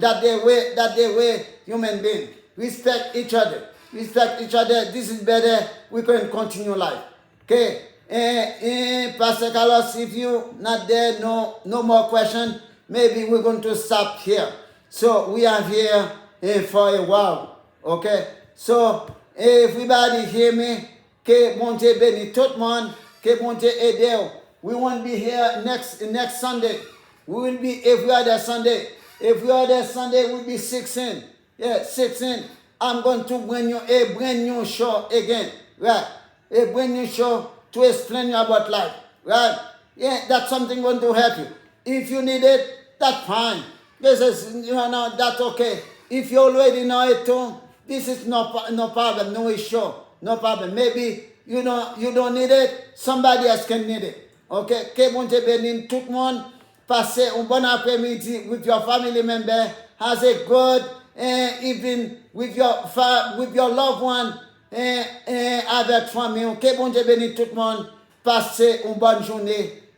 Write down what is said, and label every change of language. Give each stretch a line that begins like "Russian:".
English: That the way human beings respect each other. This is better. We can continue life. Okay, Pastor Carlos, if you not there, no more question, maybe we're going to stop here. So we are here for a while. Okay? So everybody hear me?
French: Que bon Dieu bénisse tout le monde. Que bon Dieu aide.
English: We won't be here next Sunday. We will be every other Sunday. Every other Sunday will be 16. Yeah, 16. I'm going to bring you a brand new show again. Right? A brand new show to explain you about life. Right? Yeah, that's something going to help you. If you need it, that's fine. This is, that's okay. If you already know it too, this is no problem, no issue, no problem. Maybe you don't need it, somebody else can need it. Okay?
French: Que bon Dieu bénisse tout le monde. Passez un bon après-midi
English: with your family member. Has a good evening with your loved one
French: avec famille. Que bon Dieu bénisse tout le monde. Passez une bonne journée.